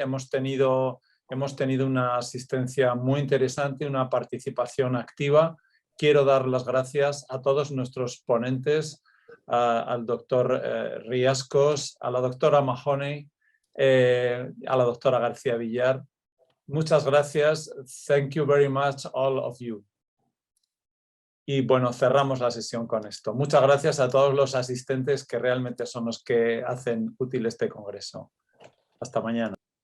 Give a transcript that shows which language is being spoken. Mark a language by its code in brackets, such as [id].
[es] Hemos tenido una asistencia muy interesante, una participación activa. Quiero dar las gracias a todos nuestros ponentes, al doctor Riascos, a la doctora Mahoney, a la doctora García Villar. Muchas gracias. [en] Thank you very much, all of you. [es] Y bueno, cerramos la sesión con esto. Muchas gracias a todos los asistentes que realmente son los que hacen útil este congreso. Hasta mañana.